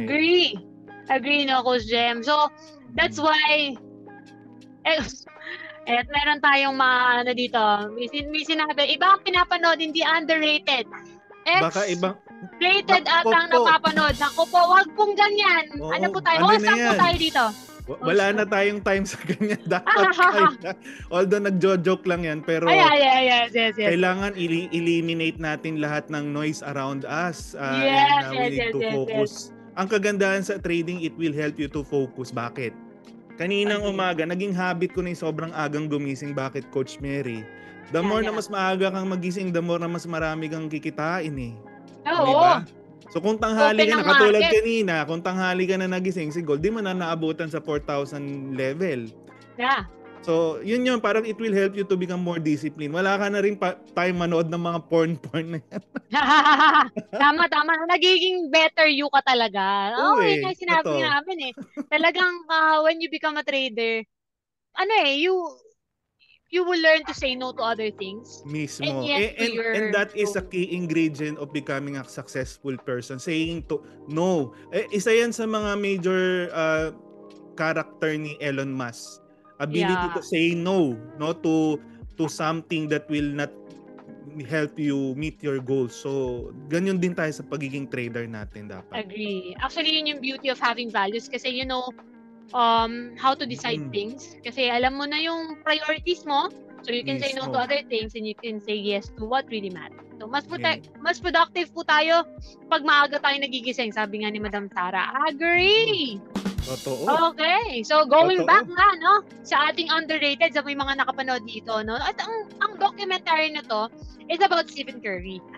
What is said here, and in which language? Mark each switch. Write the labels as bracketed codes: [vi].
[tl] Agree. Agree no, Coach Jem. So, that's why, meron tayong mga dito, may sinabi, iba ang pinapanood, hindi underrated. Baka ibang rated atang napapanood. Naku po, wag pong ganyan. Oo, ano po tayo? ano na Saan po yan? tayo dito? Wala na tayong time sa ganyan. Dapat tayo. Although nagjo-joke lang yan, pero [en] yes. [tl] kailangan eliminate natin lahat ng noise around us. [en] Yes, and we need to focus. [tl] Ang kagandahan sa trading, [en] it will help you to focus. Bakit? [tl] Kaninang umaga, naging habit ko na yung sobrang agang gumising. Bakit, Coach Mary? The more na mas maaga kang magising, the more na mas marami kang kikitain eh. Oo. Diba? So kung tanghali ka na, katulad [en] market. [tl] kanina, kung tanghali ka na nagising, si Gold, di mo na naabutan sa 4,000 level. [en] Yeah. [tl] So yun parang [en] it will help you to become more disciplined. [tl] Wala ka na rin time manood ng mga porn na yan. Tama. Nagiging better you ka talaga. Oo Yung sinabi namin eh. [en] Talagang when you become a trader, you will learn to say no to other things. [tl] Mismo. [en] And, yes, and that is a key ingredient of becoming a successful person. Saying to no. [tl] Isa yan sa mga major character ni Elon Musk. [en] Ability to say no to something that will not help you meet your goals. [tl] So, ganyan din tayo sa pagiging trader natin dapat. [en] Agree. Actually, yun yung beauty of having values kasi you know how to decide things. [tl] Kasi alam mo na yung priorities mo. [en] So you can say no to other things and you can say yes to what really matters. [tl] So mas productive po tayo pag maaga tayo nagigising. Sabi nga ni Madam Sara, agree! Totoo. [en] Okay. [tl] So going back nga no sa ating underrated sa may mga nakapanood dito no. At ang documentary na to is about Stephen Curry.